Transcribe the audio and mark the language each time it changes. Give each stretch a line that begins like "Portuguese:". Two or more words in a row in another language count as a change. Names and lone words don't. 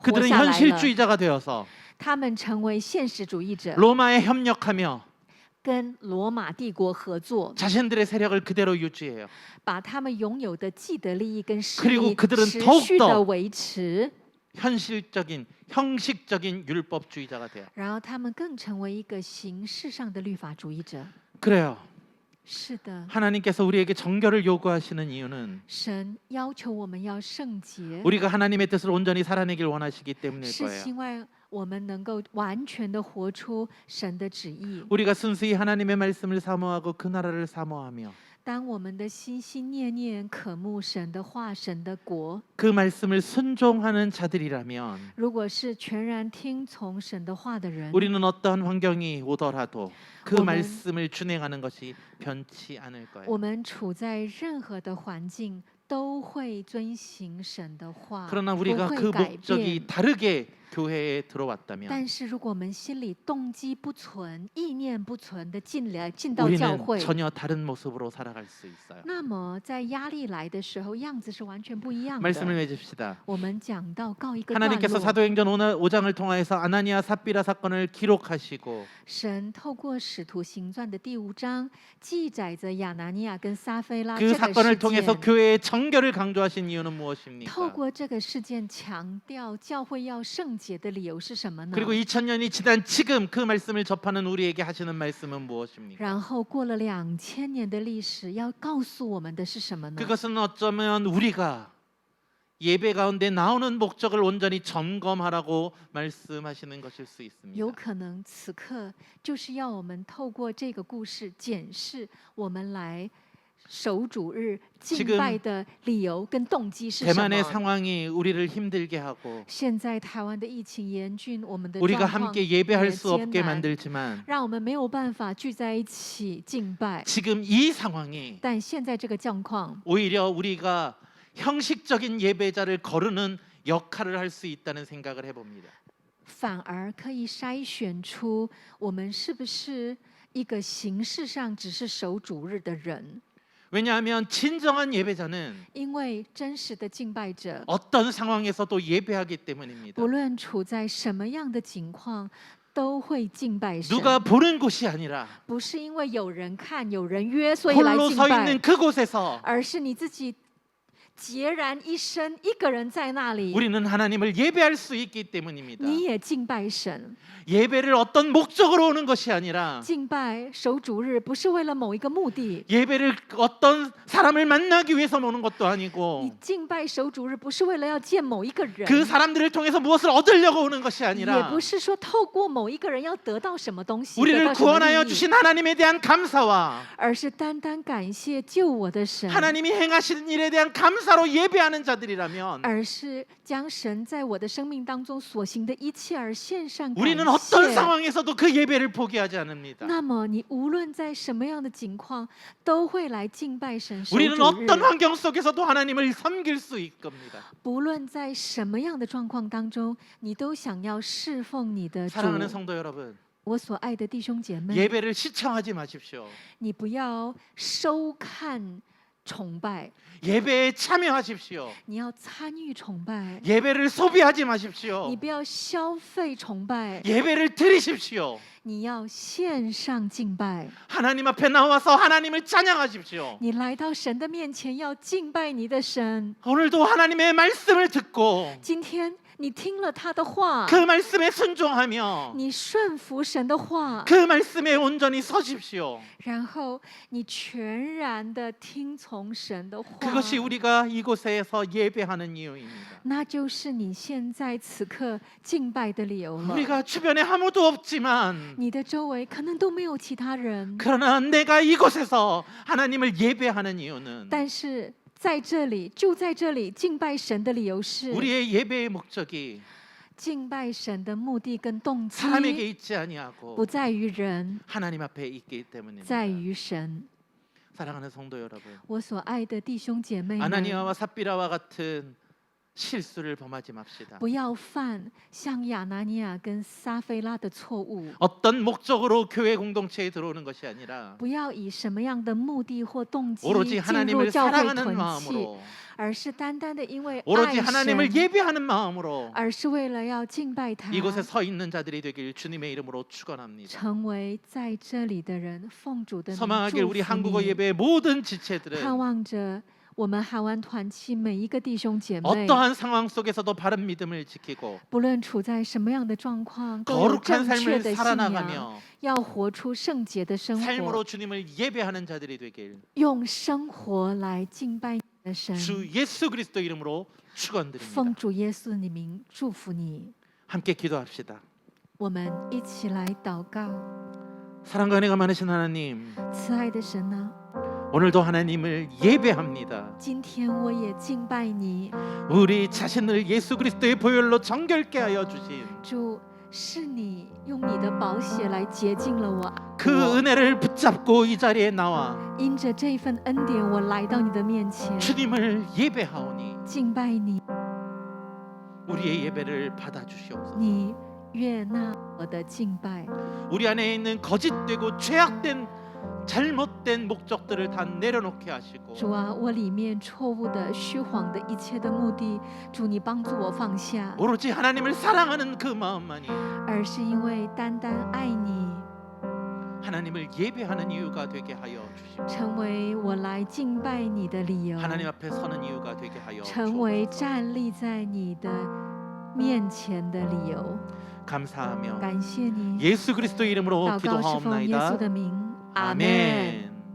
Korean: 그들은
Chinese: 下来了，
Korean: 현실주의자가 되어서
Chinese: 他们成为现实主义者，
Korean: 로마에 협력하며
Chinese: 跟罗马帝国合作，
Korean: 자신들의 세력을 그대로 유지해요.
Chinese: 把他们拥有的既得利益跟势
Korean: 그리고
Chinese: 力
Korean: 그들은
Chinese: 持
Korean: 더욱더
Chinese: 续的维持，
Korean: 현실적인 형식적인 율법주의자가 돼요.
Chinese: 然后他们更成为一个形式上的律法主义者。
Korean: 그래요.
Chinese: 是的，
Korean: 하나님께서 우리에게 정결을 요구하시는 이유는
Chinese: 神要求我们要圣洁，
Korean: 우리가 하나님의 뜻을 온전히 살아내길 원하시기 때문일
Chinese: 是
Korean: 거예요.
Chinese: 希望我们能够完全的活出神的旨意。
Korean: 우리가 순수히 하나님의 말씀을 사모하고 그 나라를 사모하며
Chinese: 当我们的心心念念渴慕神的话、神的国，
Korean: 그 말씀을 순종하는 자들이라면
Chinese: 如果是全然听从神的话的人，
Korean: 우리는 어떠한 환경이 오더라도 그 오늘- 말씀을 준행하는 것이 변치 않을 거예요.
Chinese: 我们处在任何的环境，都会遵行神的话，
Korean: 그러나
Chinese: 不
Korean: 우리가
Chinese: 会
Korean: 그
Chinese: 改
Korean: 목적이
Chinese: 变。
Korean: 다르게 교회에 들어왔다면
Chinese: 但是，如果我们心里动机不纯、意念不纯的进到教
Korean: 우리는
Chinese: 会，
Korean: 전혀 다른 모습으로 살아갈 수 있어요.
Chinese: 那么在压力来的时候，样子是完全不一样
Korean: 말씀을
Chinese: 的。
Korean: 맺읍시다.
Chinese: 我们讲到告一个段
Korean: 하나님께서
Chinese: 落，
Korean: 사도행전 5장을 통하여서 아나니아 삽비라 사건을 기록하시고
Chinese: 神透过使徒行传的第5章，记载着亚拿尼亚跟撒菲拉
Korean: 그
Chinese: 这个
Korean: 사건을
Chinese: 事
Korean: 통해서
Chinese: 件。
Korean: 교회의 정결을 강조하신 이유는
Chinese: 透
Korean: 무엇입니까?
Chinese: 过这个事件强调教会要圣洁的理由是什么呢？
Korean: 그리고 2000년이 지난 지금 그 말씀을 접하는 우리에게 하시는 말씀은 무엇입니까?
Chinese: 然后过了2000年的历史，要告诉我们的是什么呢？
Korean: 그것은 어쩌면 우리가 예배 가운데 나오는 목적을 온전히 점검하라고 말씀하시는 것일 수
Chinese: 有
Korean: 있습니다.
Chinese: 可能此刻就是要我们透过这个故事检视我们来守主日敬
Korean: 지금
Chinese: 拜的理由跟动机是什
Korean: 대만의
Chinese: 么。
Korean: 상황이 우리를 힘들게 하고
Chinese: 现在台湾的疫情严峻，我们的
Korean: 우리가
Chinese: 状况
Korean: 함께 예배할
Chinese: 也
Korean: 수
Chinese: 艰
Korean: 없게
Chinese: 难，
Korean: 만들지만
Chinese: 让我们没有办法聚在一起敬拜。
Korean: 지금 이 상황이
Chinese: 但现在这个状况，
Korean: 오히려 우리가 형식적인 예배자를 거르는 역할을 할 수 있다는 생각을 해봅니다.
Chinese: 反而可以筛选出我们是不是一个形式上只是守主日的人。
Korean: 왜냐하면 진정한 예배자는
Chinese: 因为真实的敬拜者，
Korean: 어떤 상황에서도 예배하기 때문입니다.
Chinese: 不论处在什么样的情况，都会敬拜神。
Korean: 누가 보는 곳이 아니라
Chinese: 不是因为有人看、有人约，所以来
Korean: 홀로
Chinese: 敬
Korean: 서
Chinese: 拜
Korean: 있는 ， 그곳에서
Chinese: 而是你自己孑然一身，一个人在那里，
Korean: 우리는 하나님을 예배할 수 있기 때문입니다.
Chinese: 你也敬拜神。
Korean: 예배를 어떤 목적으로 오는 것이 아니라
Chinese: 敬拜守主日不是为了某一个目的，
Korean: 예배를 어떤 사람을 만나기 위해서 오는 것도
Chinese: 你
Korean: 아니고
Chinese: 敬拜守主日不是为了要见某一个人，
Korean: 그 사람들을 통해서 무엇을 얻으려고 오는 것이
Chinese: 也
Korean: 아니라
Chinese: 不是说透过某一个人要得到什么东西，得
Korean: 우리를
Chinese: 到什么
Korean: 구원하여
Chinese: 利益，
Korean: 주신 하나님에 대한 감사와
Chinese: 而是单单感谢救我的神，
Korean: 하나님이 행하신 일에 대한 감사로 예배하는 자들이라면
Chinese: 而是将神在我的生命当中所行的一切而献上感
Korean: 우리는 어떤
Chinese: 谢。
Korean: 상황에서도 그 예배를 포기하지 않습니다.
Chinese: 那么你无论在什么样的情况，都会来敬拜神守
Korean: 우리는
Chinese: 主日。
Korean: 어떤 환경 속에서도 하나님을 섬길 수 있을 겁니다.
Chinese: 不论在什么样的状况当中，你都想要侍奉你的主。
Korean: 사랑하는 성도 여러분,
Chinese: 我所爱的弟兄姐妹，
Korean: 예배를 시청하지 마십시오.
Chinese: 你不要收看崇拜，
Korean: 예배에 참여하십시오.
Chinese: 你要参与崇拜，
Korean: 예배를 소비하지
Chinese: 你
Korean: 마십시오.
Chinese: 不要消费崇拜，
Korean: 예배를 드리십시오.
Chinese: 你要献上敬拜。
Korean: 하나님 앞에 나와서 하나님을 찬양하십시오.
Chinese: 你来到神的面前，要敬拜你的神。
Korean: 오늘도 하나님의 말씀을 듣고
Chinese: 今天你听了他的话，
Korean: 그 말씀에 순종하며
Chinese: 你顺服神的话，
Korean: 그 말씀에 온전히 서십시오.
Chinese: 然后你全然的听从神的话，
Korean: 그것이 우리가 이곳에서 예배하는 이유입니다.
Chinese: 那就是你现在此刻敬拜的理由了。
Korean: 우리가 주변에 아무도 없지만
Chinese: 你的周围可能都没有其他人，
Korean: 그러나 내가 이곳에서 하나님을 예배하는 이유는
Chinese: 但是在这里，就在这里敬拜神的理由是，
Korean: 우리의 예배의 목적이
Chinese: 敬拜神的目的跟动机
Korean: 사람에게 있지
Chinese: 不
Korean: 아니하고
Chinese: 在于人，
Korean: 하나님 앞에 있기 때문입니다.
Chinese: 在于神。
Korean: 사랑하는 성도 여러분,
Chinese: 我所爱的弟兄姐妹们，
Korean: 아나니아와 삽비라와 같은 실수를 범하지 맙시다.
Chinese: 不要犯像亚拿尼亚跟撒菲拉的错误，
Korean: 어떤 목적으로 교회 공동체에 들어오는 것이 아니라
Chinese: 不要以什么样的目的或动机
Korean: 오로지
Chinese: 进入
Korean: 하나님을
Chinese: 教会
Korean: 사랑하는
Chinese: 团契，
Korean: 마음으로
Chinese: 而是单单的因为
Korean: 오로지
Chinese: 爱
Korean: 하나님을
Chinese: 神，
Korean: 예배하는 마음으로
Chinese: 而是为了要敬拜他，
Korean: 이곳에 서 있는 자들이 되길 주님의 이름으로 축원합니다.
Chinese: 成为在这里的人，奉主的名
Korean: 소망하길
Chinese: 祝
Korean: 우리
Chinese: 福
Korean: 한국어
Chinese: 你，
Korean: 예배의 모든
Chinese: 盼
Korean: 지체들은
Chinese: 望着我们韩湾团契每一个弟兄姐妹，
Korean: 어떠한 상황 속에서도 바른 믿음을 지키고
Chinese: 不论处在什么样的状况，都有
Korean: 거룩한
Chinese: 正确
Korean: 삶을
Chinese: 的信仰，
Korean: 살아나가며
Chinese: 要活出圣洁的生活
Korean: 삶으로 ， 주님을 예배하는 자들이 되길
Chinese: 用生活来敬拜你的神。
Korean: 주 예수 그리스도 이름으로
Chinese: 奉
Korean: 축원드립니다.
Chinese: 主耶稣的名祝福你。
Korean: 함께 기도합시다.
Chinese: 我们一起来祷告，
Korean: 사랑과 은혜가 많으신 하나님,
Chinese: 慈爱的神啊，
Korean: 오늘도 하나님을 예배합니다.
Chinese: 今天我也敬拜你，
Korean: 우리 자신을 예수 그리스도의 보혈로 정결케 하여 주신
Chinese: 主，是你用你的宝血来洁净了我，
Korean: 그 은혜를 붙잡고 이 자리에 나와
Chinese: 因着这份恩典，我来到你的面前，
Korean: 주님을 예배하오니
Chinese: 敬拜你，
Korean: 우리의 예배를 받아주시옵소서.
Chinese: 你悦纳我的敬拜。
Korean: 우리 안에 있는 거짓되고 죄악된 잘못된 목적들을 다 내려놓게 하시고
Chinese: 主啊，我里面错误的、虚晃的一切的目的，主你帮助我放下，
Korean: 오로지 하나님을 사랑하는 그 마음만이
Chinese: 而是因为单单爱你，
Korean: 하나님을 예배하는 이유가 되게 하여 주시고
Chinese: 成为我来敬拜你的理由，
Korean: 하나님 앞에 서는 이유가 되게 하여
Chinese: 成为
Korean: 주옵소서.
Chinese: 站立在你的面前的理由。
Korean: 감사하며
Chinese: 感谢你，
Korean: 예수 그리스도 이름으로
Chinese: 祷告是奉耶稣
Korean: 기도하옵나이다.
Chinese: 的名，阿
Korean: 아멘.
Chinese: 门。